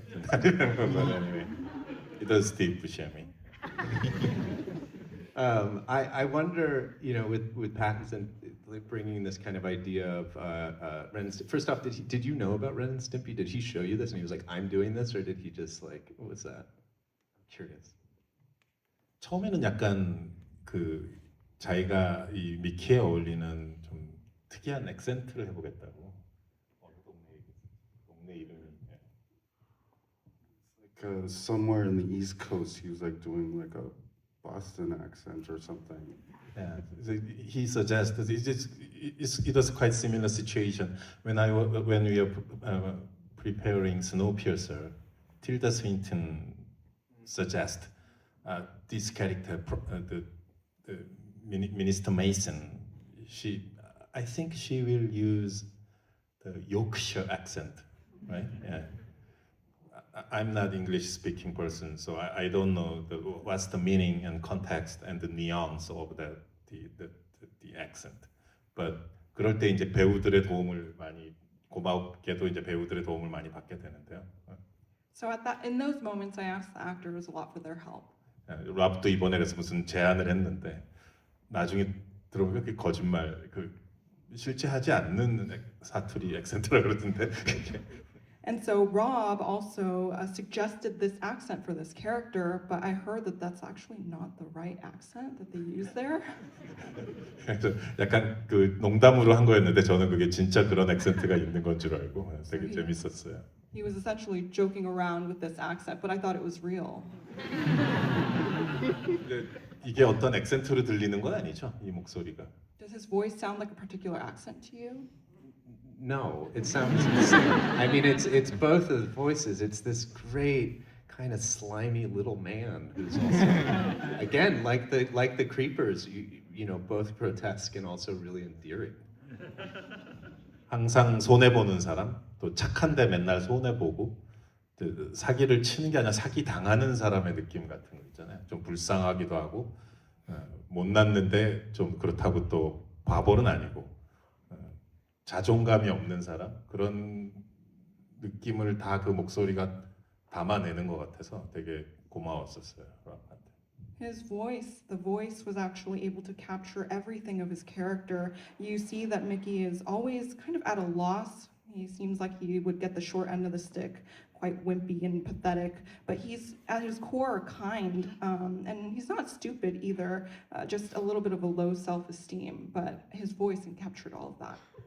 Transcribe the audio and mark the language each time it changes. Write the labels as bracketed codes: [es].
[en] I don't remember, but anyway, it was Steve Buscemi. I wonder, you know, with Pattinson like bringing this kind of idea of Ren and Stimpy. First off, did you know about Ren and Stimpy? Did he show you this and he was like, I'm doing this, or did he just like, what was that? I'm curious. [ko] 처음에는 약간 그 자기가 이 미키에 어울리는 좀 특이한 액센트를 해보겠다고. 어느 동네 이름이. [en] Like somewhere in the East Coast, he was like doing like a Boston accent or something. Yeah, he suggested it was quite similar situation when we were preparing Snowpiercer. Tilda Swinton suggest this character, the Minister Mason. I think she will use the Yorkshire accent, right? Yeah. I'm not English speaking person, so I don't know what's the meaning and context and the nuance of the accent. [ko] But 그럴 때 이제 배우들의 도움을 많이 고맙게도 이제 배우들의 도움을 많이 받게 되는데요. [en] So in those moments, I asked the actors a lot for their help. [ko] 랍도 이번에 그래서 무슨 제안을 했는데 나중에 들어보면 그 거짓말 그 실제 하지 않는 사투리 액센트라 그러던데. [en] And so Rob also suggested this accent for this character, but I heard that that's actually not the right accent that they use there. [ko] 그래서 약간 그 농담으로 한 거였는데 저는 그게 진짜 그런 액센트가 있는 건 줄 알고 되게 재밌었어요. [en] He was essentially joking around with this accent, but I thought it was real. [ko] 근데 이게 어떤 액센트로 들리는 건 아니죠, 이 목소리가. [en] Does his voice sound like a particular accent to you? No, it sounds. I mean, it's both of the voices. It's this great kind of slimy little man who's also, again, like the creepers. You know, both grotesque and also really endearing. [ko] 항상 손해 보는 사람, 또 착한데 맨날 손해 보고 사기를 치는 게 아니라 사기 당하는 사람의 느낌 같은 거 있잖아요. 좀 불쌍하기도 하고 못났는데 좀 그렇다고 또 바보는 아니고. 자존감이 없는 사람 그런 느낌을 다 그 목소리가 담아내는 것 같아서 되게 고마웠었어요. [en] His voice, the voice was actually able to capture everything of his character. You see that Mickey is always kind of at a loss. He seems like he would get the short end of the stick, quite wimpy and pathetic, but he's at his core kind, and he's not stupid either, just a little bit of a low self-esteem, but his voice captured all of that.